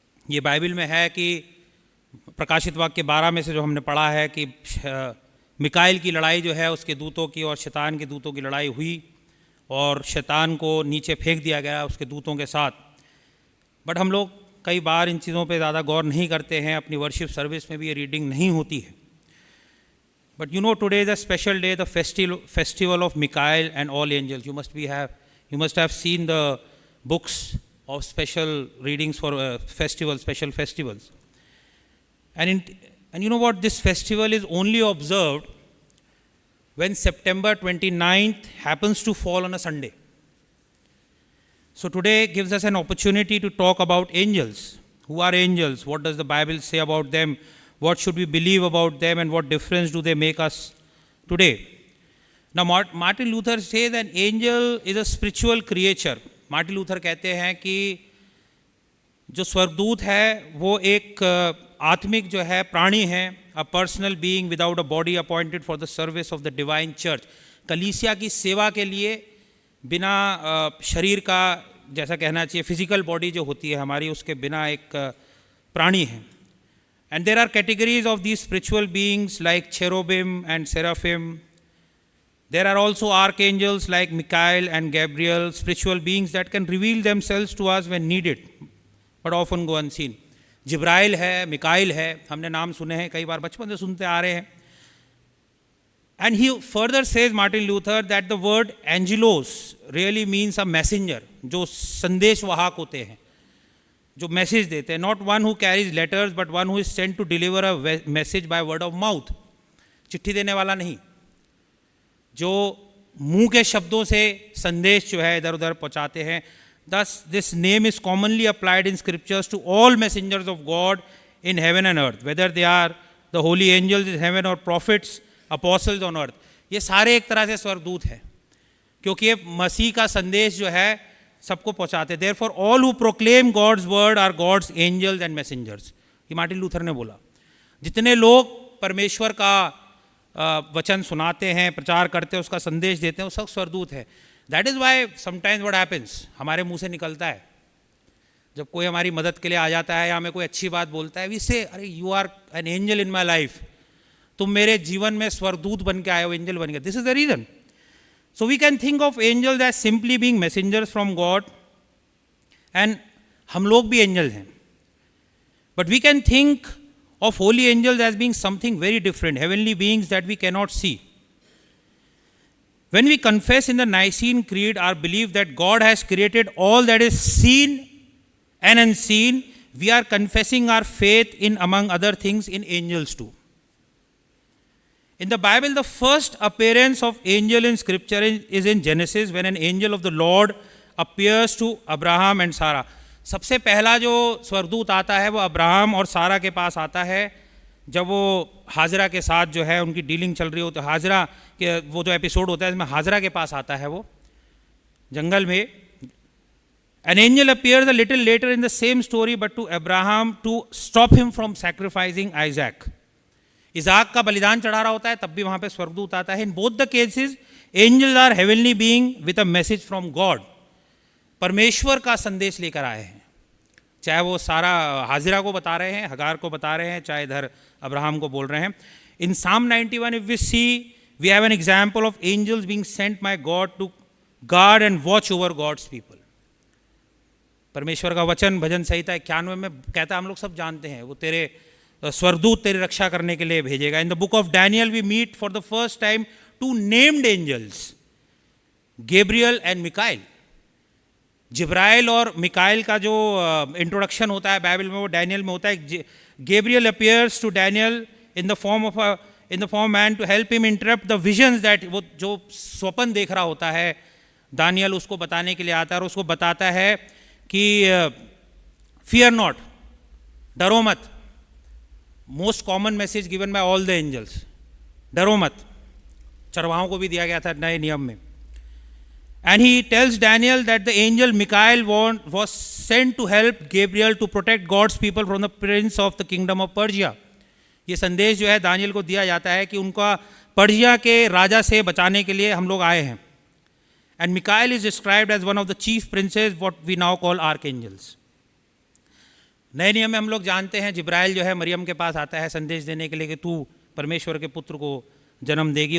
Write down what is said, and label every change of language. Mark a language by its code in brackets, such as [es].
[hi] ये बाइबल में है कि प्रकाशित वाक्य 12 में से जो हमने पढ़ा है कि मिकाइल की लड़ाई जो है उसके दूतों की और शैतान के दूतों की लड़ाई हुई, और शैतान को नीचे फेंक दिया गया उसके दूतों के साथ. बट हम लोग कई बार इन चीज़ों पे ज़्यादा गौर नहीं करते हैं, अपनी वर्शिप सर्विस में भी ये रीडिंग नहीं होती है. [en] But you know today is a special day, the festival of Michael and all angels. You must have seen the books of special readings for special festivals. And you know what, this festival is only observed when September 29th happens to fall on a Sunday. So today gives us an opportunity to talk about angels. Who are angels? What does the Bible say about them? What should we believe about them, and what difference do they make us today? Now Martin Luther says an angel is a spiritual creature. [hi] Martin Luther कहते हैं कि जो स्वर्गदूत है वो एक आत्मिक जो है प्राणी है, [en] A personal being without a body appointed for the service of the divine church. [hi] कलीसिया की सेवा के लिए बिना शरीर का, जैसा कहना चाहिए फिजिकल बॉडी जो होती है हमारी, उसके बिना एक प्राणी है. [en] And there are categories of these spiritual beings like cherubim and seraphim. There are also archangels like Michael and Gabriel, spiritual beings that can reveal themselves to us when needed, but often go unseen. [hi] जिब्राइल है, मिकाइल है, हमने नाम सुने हैं, कई बार बचपन से सुनते आ रहे हैं. [en] And he further says, Martin Luther, that the word angelos really means a messenger, [hi] जो संदेशवाहक होते हैं, जो मैसेज देते हैं. [en] Not one who carries letters, but one who is sent to deliver a message by word of mouth. [hi] चिट्ठी देने वाला नहीं, जो मुंह के शब्दों से संदेश जो है इधर उधर पहुंचाते हैं. [en] Thus this name is commonly applied in scriptures to all messengers of God in heaven and earth, whether they are the holy angels in heaven or prophets, apostles on earth. [hi] ये सारे एक तरह से स्वर्गदूत हैं, क्योंकि ये मसीह का संदेश जो है सबको पहुंचाते. [en] Therefore all who proclaim God's word are God's angels and messengers. [hi] ये मार्टिन लूथर ने बोला. जितने लोग परमेश्वर का वचन सुनाते हैं, प्रचार करते हैं, उसका संदेश देते हैं, वो सब स्वर्गदूत है. [en] that is why sometimes what happens, [hi] हमारे मुंह से निकलता है जब कोई हमारी मदद के लिए आ जाता है या हमें कोई अच्छी बात बोलता है, [en] we say अरे you are an angel in my life, [hi] तुम मेरे जीवन में स्वर्गदूत बन के आए हो, एंजल बन के. [en] This is the reason. So we can think of angels as simply being messengers from God, and [hi] हम लोग भी एंजल हैं. [en] But we can think of holy angels as being something very different, heavenly beings that we cannot see. When we confess in the Nicene Creed our belief that God has created all that is seen and unseen, we are confessing our faith in, among other things, in angels too. In the Bible, the first appearance of angel in scripture is in Genesis, when an angel of the Lord appears to Abraham and Sarah. [hi] सबसे पहला जो स्वर्गदूत आता है वो Abraham और सारा के पास आता है, जब वो हाजरा के साथ जो है उनकी डीलिंग चल रही हो. तो हाजरा के वो जो एपिसोड होता है इसमें हाजरा के पास आता है वो जंगल में. [en] An angel appears a little later in the same story, but to Abraham to stop him from sacrificing Isaac. [hi] इज़ाक का बलिदान चढ़ा रहा होता है, तब भी वहाँ पे स्वर्गदूत आता है. [en] In both the cases, angels are heavenly being with a message from God. [hi] परमेश्वर का संदेश लेकर आए हैं, चाहे वो सारा हाजिरा को बता रहे हैं, हगार को बता रहे हैं, चाहे इधर अब्राहम को बोल रहे हैं. [en] In Psalm 91 if we see, we have an example of angels being sent by God to guard and watch over God's people. [hi] परमेश्वर का वचन भजन संहिता 91 में कहता है, हम लोग सब जानते हैं, वो तेरे स्वर्गदूत तेरी रक्षा करने के लिए भेजेगा. [en] In the book of Daniel we meet for the first time two named angels. [hi] Gabriel and Mikail. जिब्राइल और मिकाइल का जो इंट्रोडक्शन होता है बाइबल में, वो डैनियल में होता है। [en] Gabriel appears to Daniel in the form man to help him interrupt the visions that, [hi] वो जो स्वप्न देख रहा होता है दानियल उसको बताने के लिए आता है और उसको बताता है कि [en] fear not, [hi] डरो मत। [en] most common message given by all the angels, [hi] डरो मत। चरवाहों को भी दिया गया था नए नियम में। [en] And he tells Daniel that the angel Michael was sent to help Gabriel to protect God's people from the prince of the kingdom of Persia. [hi] ये संदेश जो है दानियल को दिया जाता है कि उनका पर्शिया के राजा से बचाने के लिए हम लोग आए हैं। [en] And Michael is described as one of the chief princes, what we now call archangels. [hi] नए नियम में हम लोग जानते हैं जिब्राइल जो है मरियम के पास आता है संदेश देने के लिए कि तू परमेश्वर के पुत्र को जन्म देगी।